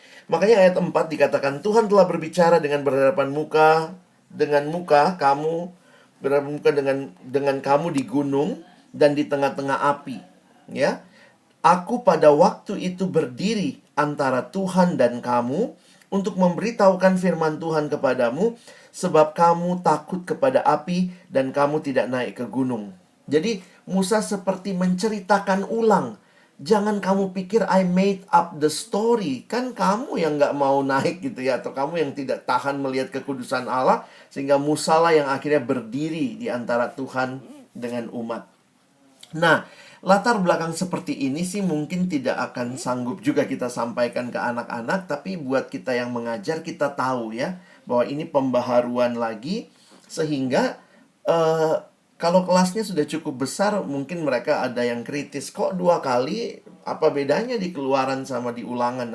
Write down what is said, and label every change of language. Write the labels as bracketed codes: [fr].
[id] Makanya ayat 4 dikatakan, Tuhan telah berbicara dengan berhadapan muka kamu, berhadapan muka dengan kamu di gunung dan di tengah-tengah api. Ya, aku pada waktu itu berdiri antara Tuhan dan kamu untuk memberitahukan firman Tuhan kepadamu, sebab kamu takut kepada api dan kamu tidak naik ke gunung. Jadi Musa seperti menceritakan ulang. Jangan kamu pikir [en] I made up the story. [id] Kan kamu yang gak mau naik gitu ya, atau kamu yang tidak tahan melihat kekudusan Allah, sehingga Musa lah yang akhirnya berdiri di antara Tuhan dengan umat. Nah, latar belakang seperti ini sih mungkin tidak akan sanggup juga kita sampaikan ke anak-anak, tapi buat kita yang mengajar, kita tahu ya bahwa ini pembaharuan lagi, sehingga kalau kelasnya sudah cukup besar, mungkin mereka ada yang kritis, kok 2 kali, apa bedanya di Keluaran sama di Ulangan?